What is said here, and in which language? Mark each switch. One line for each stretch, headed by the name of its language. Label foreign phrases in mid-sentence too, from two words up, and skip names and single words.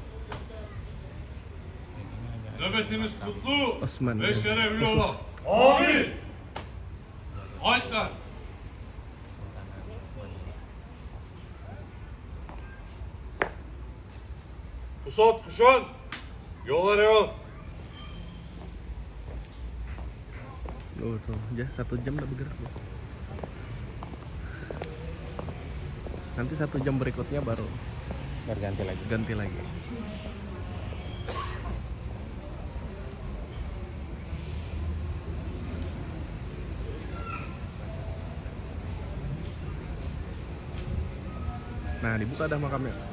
Turkish: Nöbetiniz kutlu Osman ve ya, şerefli
Indonesian: khusus.
Turkish: ola. Amin. Alper. Pusat kuşan, yollara yol.
Indonesian: Oh tuh, ya 1 jam udah bergerak loh. Nanti 1 jam berikutnya baru Berganti lagi. ganti lagi. Nah, dibuka dah makamnya.